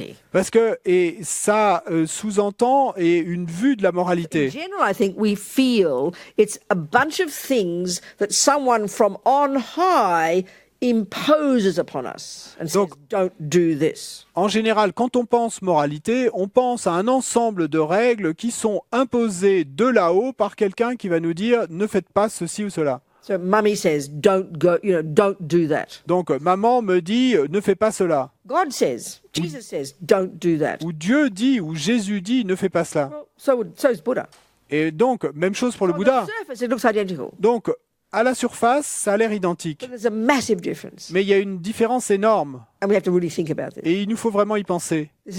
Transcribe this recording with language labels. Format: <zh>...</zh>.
<fr>Parce que ça sous-entend une vue de la moralité.</fr> <en>In general, I think we feel it's a bunch of things that someone from on high imposes upon us and says, don't do this.</en> <fr>En général, quand on pense moralité, on pense à un ensemble de règles qui sont imposées de là-haut par quelqu'un qui va nous dire ne faites pas ceci ou cela.</fr> <en>So mommy says don't do that.</en> <fr>Donc maman me dit ne fais pas cela.</fr> <en>God says, Jesus says don't do that.</en> <fr>Ou Dieu dit ou Jésus dit ne fais pas cela.</fr> <en>Well, so is Buddha.</en> <fr>Et donc même chose pour le Bouddha.</fr> <en>On the surface, it looks identical.</en> <fr>Donc à la surface, ça a l'air identique. Mais il y a une différence énorme. Et il nous faut vraiment y penser.</fr>